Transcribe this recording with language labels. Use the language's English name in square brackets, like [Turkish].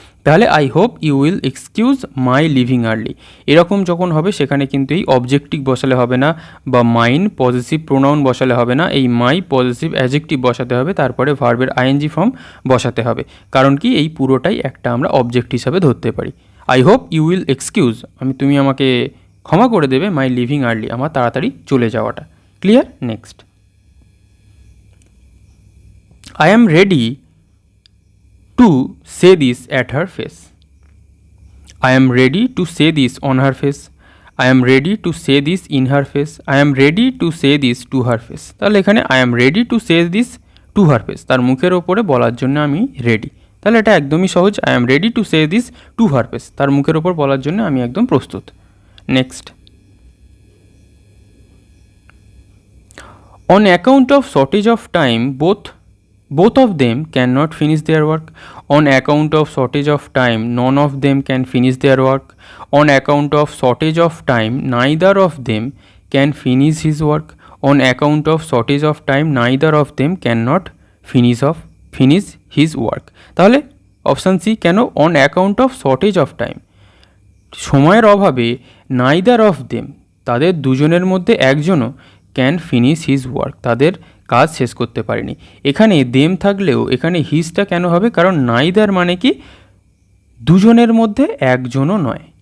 [Bangla] তাহলে [English] I hope you will excuse my leaving early, [Bangla] এরকম যখন হবে সেখানে কিন্তু এই অবজেক্টিভ বসালে হবে না, বা মাইন পজিটিভ প্রোনাউন বসালে হবে না, এই মাই পজিটিভ অ্যাডজেক্টিভ বসাতে হবে, তারপরে ভার্বের আইএনজি ফর্ম বসাতে হবে, কারণ কি এই পুরোটাই একটা আমরা অবজেক্ট হিসাবে ধরতে পারি। [English] I hope you will excuse, [Bangla] তুমি আমাকে ক্ষমা করে দেবে [English] my leaving early, [Bangla] আমার তাড়াতাড়ি চলে যাওয়াটা। Clear? [English] Next, I am ready to say this at her face. I am ready to say this on her face. I am ready to say this in her face. I am ready to say this to her face. [Bangla] তাহলে এখানে [English] I am ready to say this to her face, [Bangla] তার মুখের ওপরে বলার জন্য আমি ready. তাহলে এটা একদমই সহজ, [English] I am ready to say this to her face, [Bangla] তার মুখের ওপর বলার জন্য আমি একদম প্রস্তুত। [English] Next, on account of shortage of time both of them cannot finish their work. On account of shortage of time none of them can finish their work. On account of shortage of time neither of them can finish his work. On account of shortage of time neither of them cannot finish his work. [Bangla] তাহলে option C কেন? [English] on account of shortage of time, [Bangla] সময়ের অভাবে [English] neither of them, [Bangla] তাদের দুজনের মধ্যে একজনও [English] can finish his work, [Bangla] তাদের কাজ শেষ করতে পারেনি। এখানে দেম থাকলেও এখানে হিজটা কেন হবে? কারণ নাইদার মানে কি দুজনের মধ্যে একজনও নয়।